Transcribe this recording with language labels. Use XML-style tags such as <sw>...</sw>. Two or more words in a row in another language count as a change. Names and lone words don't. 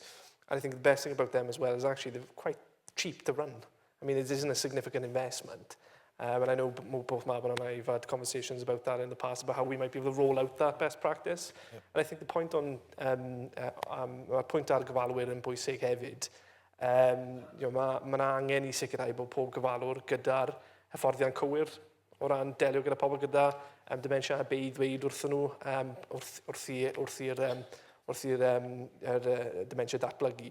<en>And I think the best thing about them as well is actually they're quite cheap to run. I mean, it isn't a significant investment. And I know both Mabon and I have had conversations about that in the past, about how we might be able to roll out that best practice. Yep. And I think the point on,</en> <cy>point ar gyfalwyr yn bwysig hefyd, Mae angen I sicrhau bod pob gyfalwr gyda'r hyfforddiant cywir o ran delio gyda pobl gyda dementia a be I ddweud wrthyn nhw wrth i'r dementia datblygu.</cy>